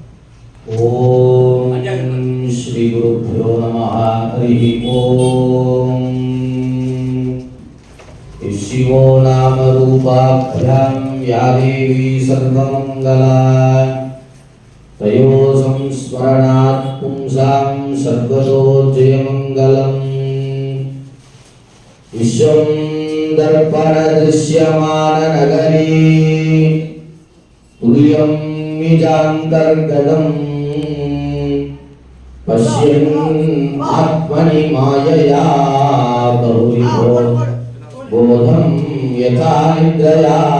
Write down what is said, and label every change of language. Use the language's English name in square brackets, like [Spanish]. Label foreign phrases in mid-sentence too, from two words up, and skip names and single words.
[Sanskrit] ओं श्री गुरुभ्यो नमः. हरि ओं. शिवो नाम रूपाभ्यां या देवी सर्वमङ्गला तयोः संस्मरणात् पुंसाम् सर्वतो जयमङ्गलम् विश्वं दर्पणदृश्यमाननगरी तुल्यं निजान्तर्गतम् पश्यन् आत्मनि मायया बहुविधो बोधं यथा निद्रया